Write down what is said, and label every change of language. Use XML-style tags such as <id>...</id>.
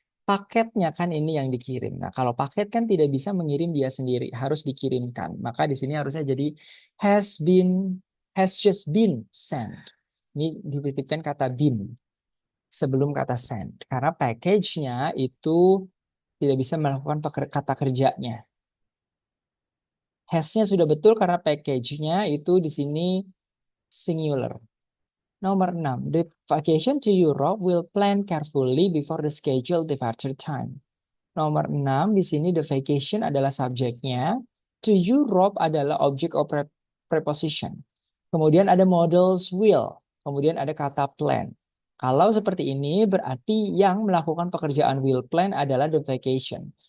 <id>Paketnya kan ini yang dikirim. Nah, kalau paket kan tidak bisa mengirim dia sendiri, harus dikirimkan. Maka di sini harusnya jadi</id> <en>has just been sent.</en> <id>Ini dititipkan kata been sebelum kata sent. Karena package-nya itu tidak bisa melakukan kata kerjanya. Has-nya sudah betul karena package-nya itu di sini singular. Nomor 6.</id> <en>The vacation to Europe will plan carefully before the scheduled departure time.</en> <id>Nomor 6, di sini the vacation adalah subjeknya. To Europe adalah</id> <en>object of preposition.</en> <id>Kemudian ada models will. Kemudian ada kata plan. Kalau seperti ini berarti yang melakukan pekerjaan</id> <en>will plan</en> <id>adalah the vacation.</id>